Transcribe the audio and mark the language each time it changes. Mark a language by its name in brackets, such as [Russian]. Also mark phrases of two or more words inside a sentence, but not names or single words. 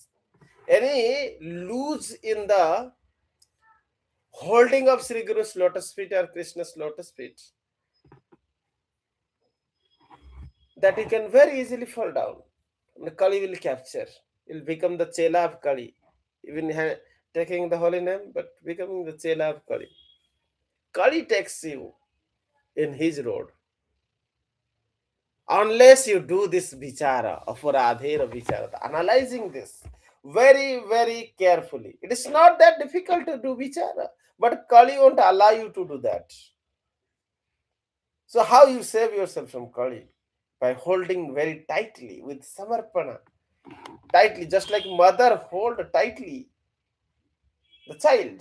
[English] Any loose in the holding of Sri Guru's lotus feet or Krishna's lotus feet, that he can very easily fall down. And Kali will capture. You'll become the chela of Kali. Even taking the holy name, but becoming the chela of Kali. Kali takes you in his road. Unless you do this vichara, [Bangla] অপরাধের বিচার, [English] analyzing this very, very carefully. It is not that difficult to do vichara, but Kali won't allow you to do that. So how you save yourself from Kali? By holding very tightly with samarpana. Tightly, just like mother hold tightly the child.